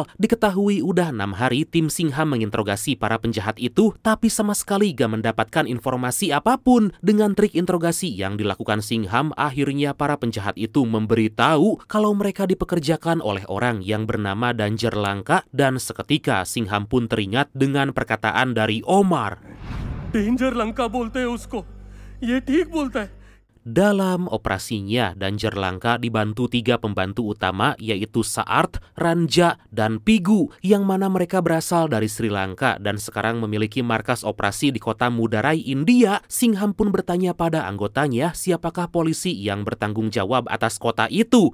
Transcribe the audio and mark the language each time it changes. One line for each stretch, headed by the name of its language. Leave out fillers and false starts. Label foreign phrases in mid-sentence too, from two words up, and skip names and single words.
Indonesian: Diketahui udah 6 hari tim Singham menginterogasi para penjahat itu, tapi sama sekali gak mendapatkan informasi apapun. Dengan trik interogasi yang dilakukan Singham, akhirnya para penjahat itu memberitahu kalau mereka dipekerjakan oleh orang yang bernama Danger Langka, dan seketika Singham pun teringat dengan perkataan dari Omar.
Hindi: Danger Langka bolte hai usko. Ye ठीक बोलता है.
Indonesian: Dalam operasinya, Danger Langka dibantu 3 pembantu utama yaitu Saart, Ranja, dan Pigu, yang mana mereka berasal dari Sri Lanka dan sekarang memiliki markas operasi di kota Mudarai, India. Singham pun bertanya pada anggotanya siapakah polisi yang bertanggung jawab atas kota itu.